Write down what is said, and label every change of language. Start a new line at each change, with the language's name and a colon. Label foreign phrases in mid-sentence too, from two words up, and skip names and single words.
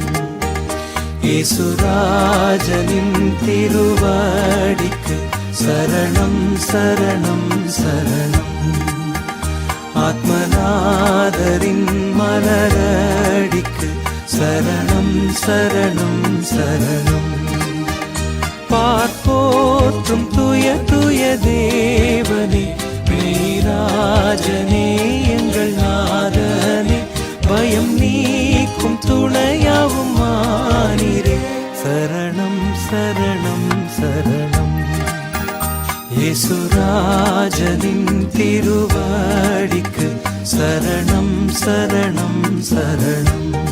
Malayalam: യേശുരാജനിൻ തിരുവടിക്ക് ശരണം ശരണം ശരണം. ആത്മനാഥരിൻ മലരടിക്ക് ശരണം ശരണം ശരണം.
Tamil: பார்ப்போற்றும் துய துய தேவனே, மெய்ராஜனே, எங்கள் நாதனே, பயம் நீக்கும் துணையாவும் மானிரே, சரணம் சரணம் சரணம்.
Malayalam: യേശുരാജനിൻ തിരുവടിക്ക് ശരണം ശരണം ശരണം.